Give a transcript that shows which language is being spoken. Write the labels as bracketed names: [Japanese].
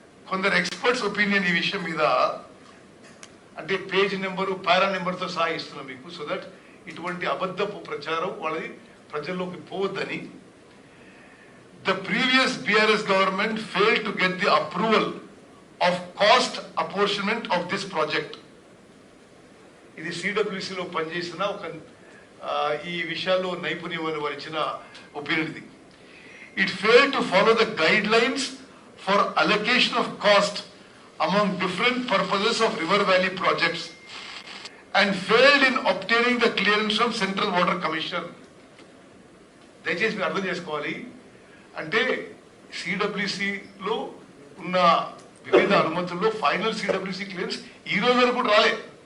[Telugu] కొందరు experts opinion ఈ విషయం మీద అంటే పేజ్ నెంబరు, పారా నెంబర్తో సహా ఇస్తున్నాం మీకు, [English] so that [Telugu] ఇటువంటి అబద్ధపు ప్రచారం వాళ్ళది ప్రజల్లోకి పోవద్దని. [English] The previous BRS government failed to get the approval of cost apportionment of this project. [Telugu] ఇది సిడబ్ల్యూసిలో పనిచేసిన ఒక ఈ విషయాల్లో నైపుణ్యం వరించిన ఒపీనియన్ ఇది. [English] It failed to follow the guidelines for allocation of cost among different purposes of River Valley projects and failed in obtaining the clearance from Central Water Commission. [Telugu] దయచేసి మీరు అర్థం చేసుకోవాలి. అంటే సిడబ్ల్యూసిలో ఉన్న వివిధ అనుమతుల్లో ఫైనల్ సిడబ్ల్యూసి క్లియరెన్స్ ఈ రోజు వరకు కూడా రాలేదు.